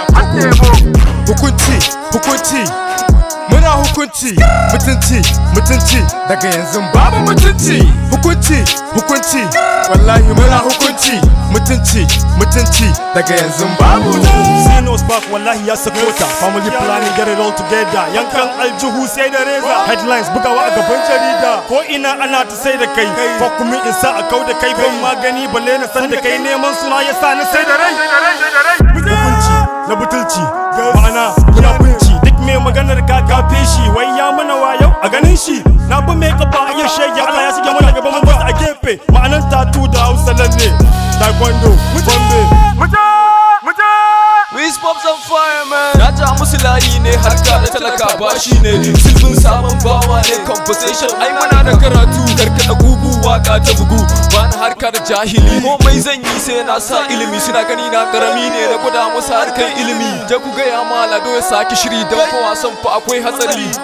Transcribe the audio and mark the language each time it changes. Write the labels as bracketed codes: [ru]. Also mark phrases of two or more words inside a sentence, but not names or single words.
[ha] Har da yabo. Hukunci, hukunci. Muna hukunci, mutunci, mutunci. Daga yanzu babu mutunci. Hukunci, hukunci. Wallahi muna hukunci. Mutunci, mutunci. Daga yanzu babu. Zinos Park wallahi ya sako ta. [en] Family planning, get it all together. [ha] Yankan aljihu sai da reza. Headlines bugawa a gaban jarida. Ko ina ana ta sai da kai. Fuck me in sa a kau da kai. Ban magani balle na san da kai. Neman suna ya sa ni sai da rai. Hukunci na butulci. Ma'ana munafunci. Duk mai maganar ka kafe shi. Wai ya mana wayo a ganin shi. Na bi mai kafa a yau shege. Allah ya shige mana gaba mun basu a gefe. Ma'anar tatu da Hausa lalle. Taekwondo, Gombe. [en] Wiz Pops on fire, man. [ha] Na ja musu layi ne, harka da talaka ba shi ne. Sulhun sabon bawa ne, conversation. Ai muna da karatu, karkada gugu, waka ta bugu. Ba na harka da jahili. Komai zan yi sai na sa ilimi. Suna gani na karami ne, na gwada musu harkar ilimi. Je ku gaya ma Lado ya sake shiri, don fa wasan fa akwai hatsari.